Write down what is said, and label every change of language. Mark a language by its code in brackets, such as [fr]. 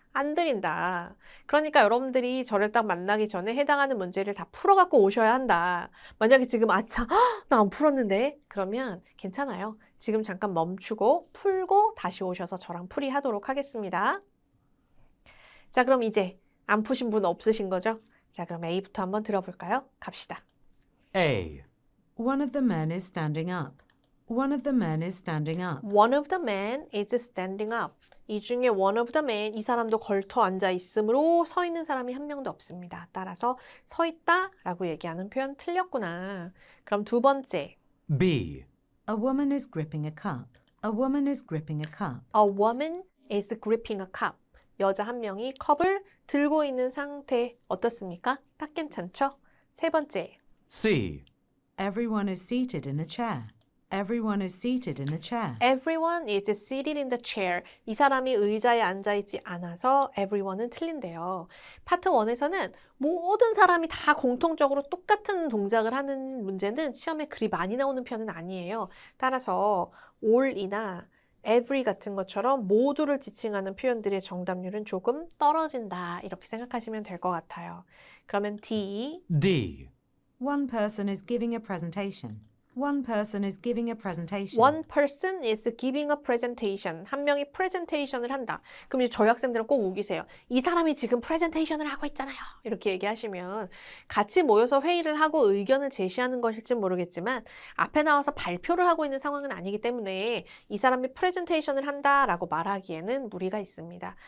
[ko] 안 드린다. 그러니까 여러분들이 저를 딱 만나기 전에 해당하는 문제를 다 풀어갖고 오셔야 한다. 만약에 지금 아차, 나 안 풀었는데? 그러면 괜찮아요. 지금 잠깐 멈추고 풀고 다시 오셔서 저랑 풀이하도록 하겠습니다. 자, 그럼 이제 안 푸신 분 없으신 거죠? 자, 그럼 A부터 한번 들어볼까요? 갑시다. [en] A. One of the men is standing up. One of the men is standing up. One of the men is standing up. [ko] 이 중에 [en] one of the men, [ko] 이 사람도 걸터 앉아 있으므로 서 있는 사람이 한 명도 없습니다. 따라서 서 있다라고 얘기하는 표현 틀렸구나. 그럼 두 번째. [en] B. A woman is gripping a cup. A woman is gripping a cup. A woman is gripping a cup. [ko] 여자 한 명이 컵을 들고 있는 상태 어떻습니까? 딱 괜찮죠? 세 번째. [en] C. Everyone is seated in a chair. Everyone is seated in a chair. Everyone is seated in the chair. [ko] 이 사람이 의자에 앉아있지 않아서 everyone은 틀린데요. 파트 1에서는 모든 사람이 다 공통적으로 똑같은 동작을 하는 문제는 시험에 그리 많이 나오는 편은 아니에요. 따라서 all이나 every 같은 것처럼 모두를 지칭하는 표현들의 정답률은 조금 떨어진다. 이렇게 생각하시면 될 것 같아요. 그러면 D. [en] D. One person is giving a presentation. One person is giving a presentation. One person is giving a presentation. [ko] 한 명이 프레젠테이션을 한다. 그럼 이제 저희 학생들은 꼭 우기세요. 이 사람이 지금 프레젠테이션을 하고 있잖아요. 이렇게 얘기하시면 같이 모여서 회의를 하고 의견을 제시하는 것일지 모르겠지만 앞에 나와서 발표를 하고 있는 상황은 아니기 때문에 이 사람이 프레젠테이션을 한다라고 말하기에는 무리가 있습니다.